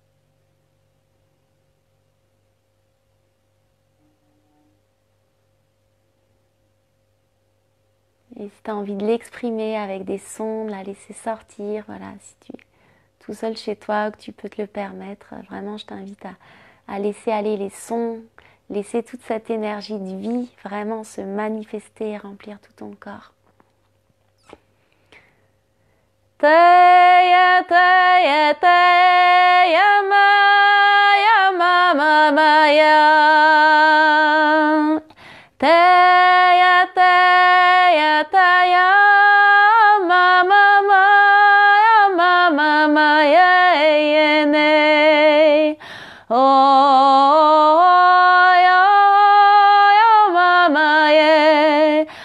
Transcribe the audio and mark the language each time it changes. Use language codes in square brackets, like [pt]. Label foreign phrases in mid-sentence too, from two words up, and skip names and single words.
[fr] Et si tu as envie de l'exprimer avec des sons, de la laisser sortir, voilà, si tu es tout seul chez toi, que tu peux te le permettre, vraiment je t'invite à laisser aller les sons, laisser toute cette énergie de vie vraiment se manifester et remplir tout ton corps. Teya, teya, teya, maya, mama, maya. Teya, teya, teya, mama, maya, mama, maya, yene. Oh, ya, ya, mama, ye.